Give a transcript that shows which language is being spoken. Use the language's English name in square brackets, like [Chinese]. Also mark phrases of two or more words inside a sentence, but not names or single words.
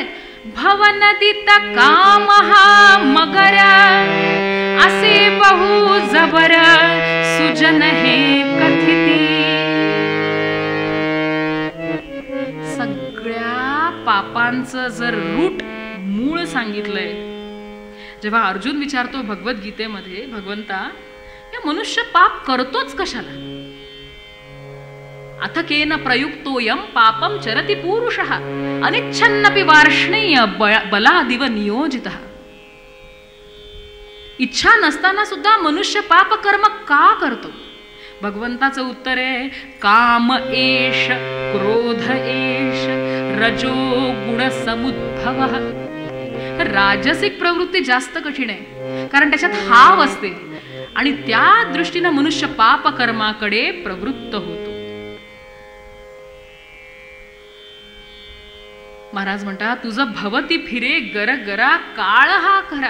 [Marathi] भवनदित काम हा मगरा, असे बहु जबर सुजन हे कथिती. सगळ्या पापांचं जर रूट, मूळ सांगितलंय. जेव्हा अर्जुन विचारतो भगवद्गीतेमध्ये, भगवंता या मनुष्य पाप करतोच कशाला? [Sanskrit] अथ केन प्रयुक्तोयम पापम चरति पुरुषः अनिच्छन्नपि वार्ष्णेय बलादिव नियोजितः. [Marathi] इच्छा नसताना सुद्धा मनुष्य पाप कर्म का करतो? भगवंताचं उत्तर आहे, [Sanskrit] काम एष क्रोध एष रजो गुण समुद्भव. [Marathi] राजसिक प्रवृत्ती जास्त कठीण आहे, कारण त्याच्यात हाव असते आणि त्या दृष्टीने मनुष्य पाप कर्माकडे प्रवृत्त होतो. महाराज म्हणतात, तुझं भवती फिरे गर गरा काळ हा खरा.